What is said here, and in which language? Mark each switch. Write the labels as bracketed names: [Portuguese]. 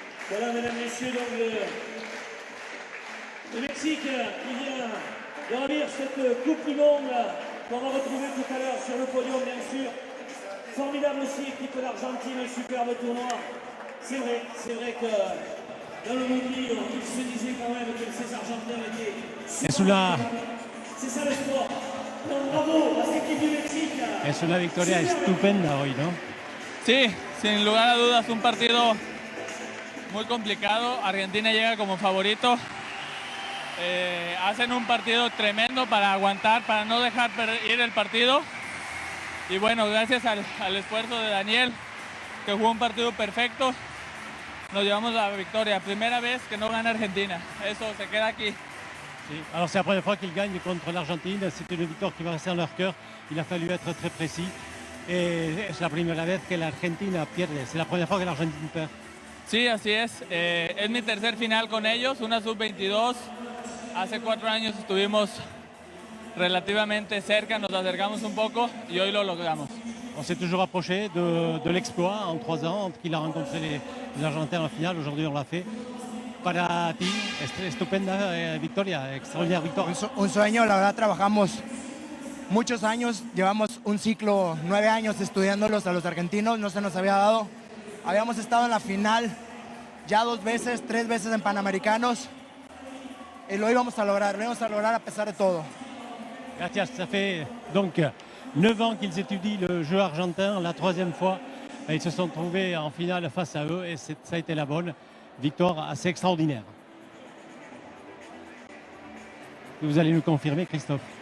[French] Voilà, mesdames, messieurs, donc le Mexique qui vient de ravir cette Coupe du Monde qu'on va retrouver tout à l'heure sur le podium, bien sûr. Formidable aussi équipe de l'Argentine, un superbe tournoi. C'est vrai que dans le monde libre, il se disait quand même que ces Argentins étaient... [Spanish] Es una, [French] C'est ça le sport. Donc bravo à cette équipe du Mexique. [Spanish] es una victoria estupenda hoy, ¿no? Sí, sin lugar a dudas un partido muy complicado. Argentina llega como favorito. Hacen un partido tremendo para aguantar, para no dejar ir el partido. Y bueno, gracias al esfuerzo de Daniel, que jugó un partido perfecto, nos llevamos la victoria. Primera vez que no gana Argentina. Eso se queda aquí. Sí. [French] Alors c'est la première fois qu'ils gagnent contre l'Argentine. C'est une victoire qui va rester dans leur cœur. Il a fallu être très précis. Et c'est [Spanish] la primera vez que la Argentina pierde. [French] C'est la première fois que l'Argentine perd. [Spanish] Sí, así es. Es mi tercer final con ellos, una sub-22. Hace 4 años estuvimos relativamente cerca, nos acercamos un poco y hoy lo logramos. [French] On s'est toujours approché de l'exploit en 3 ans, entre qu'il a rencontré les Argentins en finale. Aujourd'hui, on l'a fait. [Spanish] Para ti, estupenda victoria, [French] extraordinaire victoire. [Spanish] Un sueño, la verdad trabajamos muchos años, llevamos un ciclo, 9 años estudiándolos a los argentinos, no se nos había dado. Habíamos estado en la final ya 2 veces, 3 veces en Panamericanos y lo íbamos a lograr a pesar de todo. [French] Gracias, ça fait donc 9 ans qu'ils étudient le jeu argentin, la 3e fois. Ils se sont trouvés en finale face à eux et ça a été la bonne victoire assez extraordinaire. Vous allez nous confirmer, Christophe?